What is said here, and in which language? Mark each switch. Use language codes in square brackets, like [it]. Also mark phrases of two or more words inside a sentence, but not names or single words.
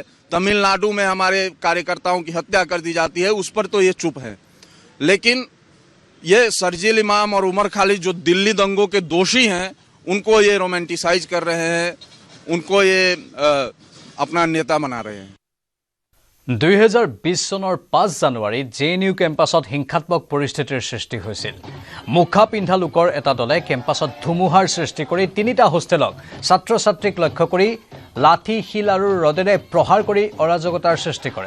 [hi] तमिलनाडु में हमारे कार्यकर्ताओं की हत्या कर दी जाती है, उस पर तो ये चुप है। लेकिन ये शर्जिल इमाम और उमर खालिद जो दिल्ली दंगों के दोषी हैं, उनको ये रोमांटिसाइज कर रहे हैं, उनको ये अपना नेता बना रहे हैं। [as] 2020 চনৰ 5 জানুৱাৰীত জেএনইউ কেম্পাছত হিংসাত্মক পৰিস্থিতিৰ সৃষ্টি হৈছিল। মুখা পিন্ধা লোকৰ এটা দলে কেম্পাছত ধুমুহাৰ সৃষ্টি কৰি 3টা হোষ্টেলক ছাত্ৰ ছাত্ৰীক লক্ষ্য কৰি লাঠি, শিল আৰু ৰডেৰে প্ৰহাৰ কৰি অৰাজকতাৰ সৃষ্টি কৰে।